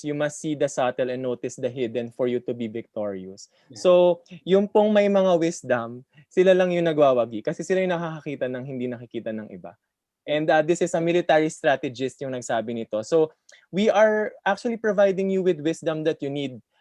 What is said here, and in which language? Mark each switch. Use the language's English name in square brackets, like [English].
[English] You must see the subtle and notice the hidden for you to be victorious. Yeah. [Filipino] So, yung pong may mga wisdom, sila lang yung nagwawagi kasi sila yung nakakakita ng hindi nakikita ng iba. [English] And this is a military strategist [Filipino] yung nagsabi nito. [English] So, we are actually providing you with wisdom that you need.